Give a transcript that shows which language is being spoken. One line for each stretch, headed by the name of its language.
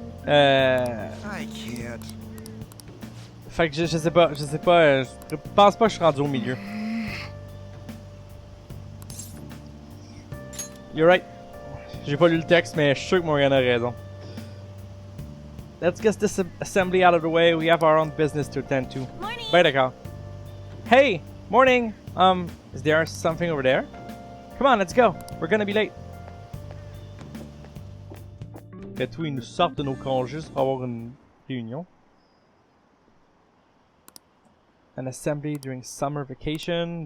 English: I can't.
French: Fait que je sais pas, je pense pas que je suis rendu au milieu.
English: You're right.
French: J'ai pas lu le texte, mais je suis sûr que Morgan a raison.
English: Let's get this assembly out of the way. We have our own business to attend to. Morning.
French: Ben d'accord.
English: Hey, morning. Is there something over there? Come on, let's go. We're gonna be late.
French: Après tout, ils nous sortent de nos congés pour avoir une réunion.
English: An assembly during summer vacation.